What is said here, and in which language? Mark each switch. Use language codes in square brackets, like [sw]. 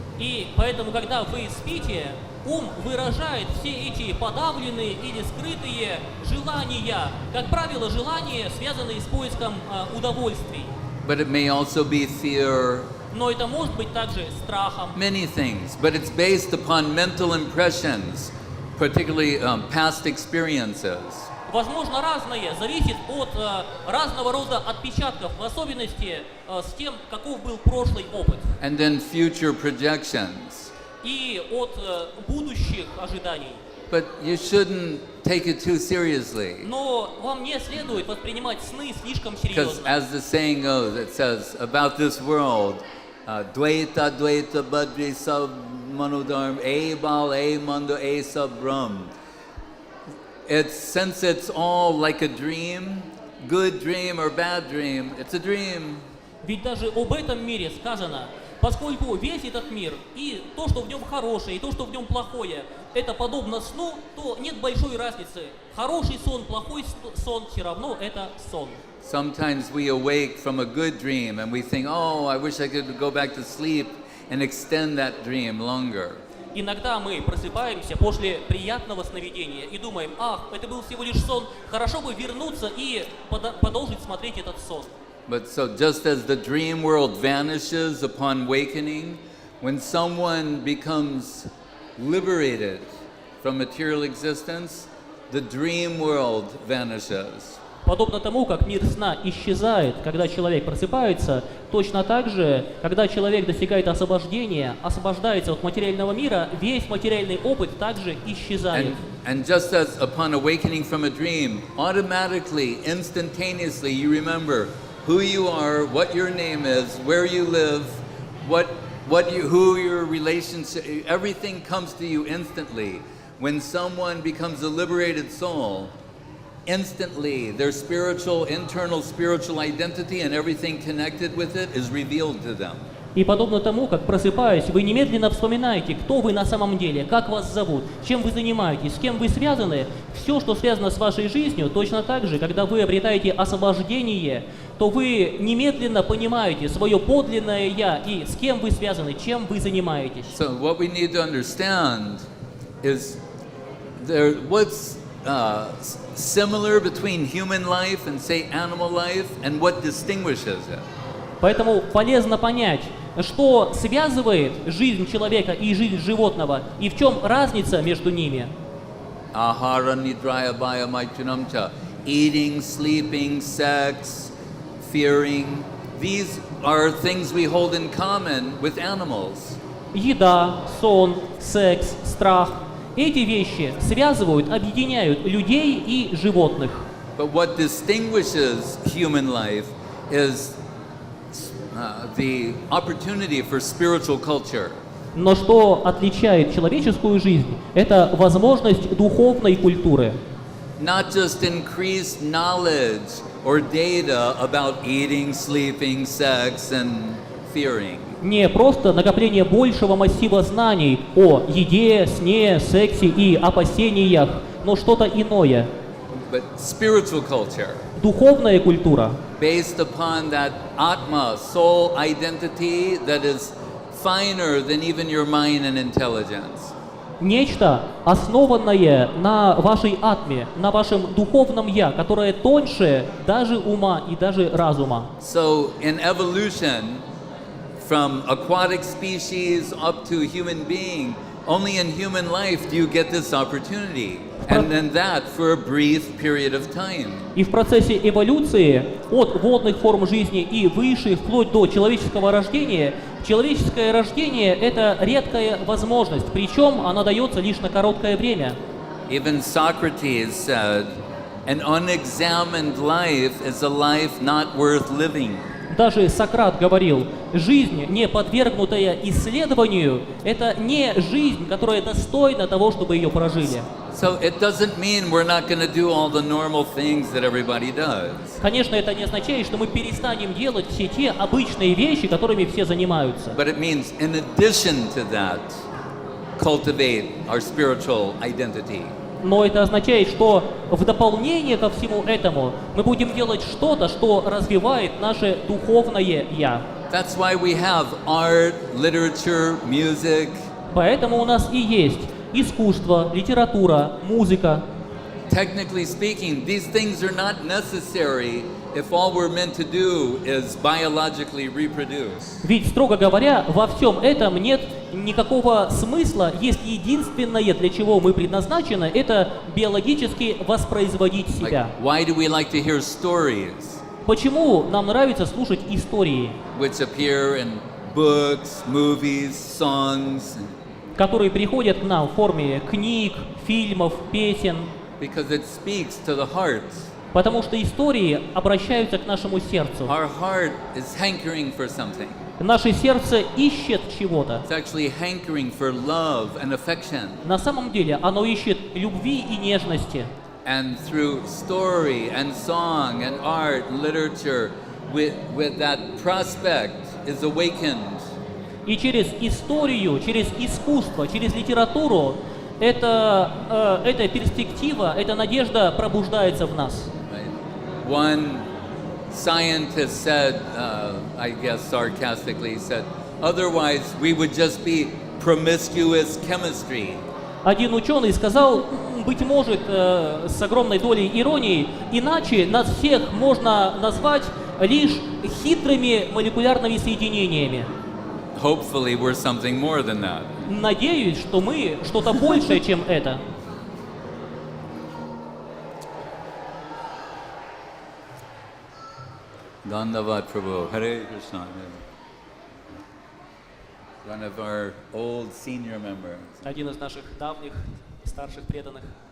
[ru] И поэтому, когда вы спите, ум выражает все эти подавленные или скрытые желания, как правило, желания, связанные с поиском удовольствий. [en] But it may also be fear. [ru] Но это может быть также страхом. [en] Many things, but it's based upon mental impressions, particularly past experiences. [ru] Возможно, разное, зависит от разного рода отпечатков, в особенности с тем, каков был прошлый опыт. [en] And then future projections. [ru] И от будущих ожиданий. [en] But you shouldn't take it too seriously. [ru] Но вам не следует воспринимать сны слишком [en] Because [ru] серьезно. [en] as the saying goes, it says about this world, Dvaita Dvaita Badri Sab Manudharm, A Bal, A Mando, A Sab Brahm. Since it's all like a dream, good dream or bad dream, it's a dream. [ru] Ведь даже об этом мире сказано, поскольку весь этот мир, и то, что в нем хорошее, и то, что в нем плохое, это подобно сну, то нет большой разницы. Хороший сон, плохой сон, все равно это сон. [en] Sometimes we awake from a good dream and we think, oh, I wish I could go back to sleep and extend that dream longer. [ru] Иногда мы просыпаемся после приятного сновидения и думаем, ах, это был всего лишь сон, хорошо бы вернуться и продолжить смотреть этот сон. [en] But so just as the dream world vanishes upon wakening, when someone becomes liberated from material existence, the dream world vanishes. [ru] Подобно тому, как мир сна исчезает, когда человек просыпается, точно так же, когда человек достигает освобождения, освобождается от материального мира, весь материальный опыт также исчезает. [en] And just as upon awakening from a dream, automatically, instantaneously, you remember who you are, what your name is, where you live, who your relationship, everything comes to you instantly. When someone becomes a liberated soul, instantly their internal spiritual identity and everything connected with it is revealed to them. [ru] И подобно тому, как просыпаясь, вы немедленно вспоминаете, кто вы на самом деле, как вас зовут, чем вы занимаетесь, с кем вы связаны, все, что связано с вашей жизнью, точно так же, когда вы обретаете освобождение, то вы немедленно понимаете свое подлинное «я» и с кем вы связаны, чем вы занимаетесь. [en] So what we need to understand is what's similar between human life and, say, animal life, and what distinguishes it. [ru] Поэтому полезно понять, что связывает жизнь человека и жизнь животного, и в чем разница между ними. [sa] Ahara nidraya bhaya maichanamcha. [en] Eating, sleeping, sex, fearing. These are things we hold in common with animals. [ru] Еда, сон, секс, страх. Эти вещи связывают, объединяют людей и животных. [en] But what distinguishes human life is the opportunity for spiritual culture. [ru] Но что отличает человеческую жизнь, это возможность духовной культуры. [en] Not just increased knowledge or data about eating, sleeping, sex, and fearing. [ru] Не просто накопление большего массива знаний о еде, сне, сексе и опасениях, но что-то иное. [en] But spiritual culture. [ru] Духовная культура. [en] Based upon that atma, soul identity that is finer than even your mind and intelligence. [ru] Нечто, основанное на вашей атме, на вашем духовном «я», которое тоньше даже ума и даже разума. [en] So in evolution, from aquatic species up to human being, only in human life do you get this opportunity. And then that for a brief period of time. [ru] И в процессе эволюции от водных форм жизни и выше, вплоть до человеческого рождения, человеческое рождение – это редкая возможность, причем она дается лишь на короткое время. [en] Even Socrates said, an unexamined life is a life not worth living. [ru] Даже Сократ говорил, жизнь, не подвергнутая исследованию, это не жизнь, которая достойна того, чтобы ее прожили. [en] So it doesn't mean we're not going to do all the normal things that everybody does. [ru] Конечно, это не означает, что мы перестанем делать все те обычные вещи, которыми все занимаются. [en] But it means in addition to that, cultivate our spiritual identity. [ru] Но это означает, что в дополнение ко всему этому мы будем делать что-то, что развивает наше духовное «я». [en] That's why we have art, literature, music. [ru] Поэтому у нас и есть искусство, литература, музыка. [en] Technically speaking, these things are not necessary if all we're meant to do is biologically reproduce. [ru] Ведь, строго говоря, во всем этом нет никакого смысла, если единственное, для чего мы предназначены, это биологически воспроизводить себя. [en] Why do we like to hear stories? [ru] Почему нам нравится слушать истории, [en] Which appear in books, movies, songs. [ru] которые приходят к нам в форме книг, фильмов, песен, [en] because it speaks to the heart. [ru] потому что истории обращаются к нашему сердцу. [en] Our heart is hankering for something. [ru] Наше сердце ищет чего-то. [en] It's actually hankering for love and affection. [ru] На самом деле оно ищет любви и нежности. [en] And through story and song and art and literature, with that prospect is awakened. [ru] И через историю, через искусство, через литературу эта перспектива, эта надежда пробуждается в нас. [en] Right? One scientist said, I guess sarcastically, said, otherwise we would just be promiscuous chemistry. [ru] Один ученый сказал, быть может, с огромной долей иронии, иначе нас всех можно назвать лишь хитрыми молекулярными соединениями. [en] Hopefully we're something more than that. [ru] Надеюсь, что мы что-то большее, чем это. [en] Dandavad Prabhu, Hare Krishna. One of our old senior members. [ru] Один из наших давних, старших преданных.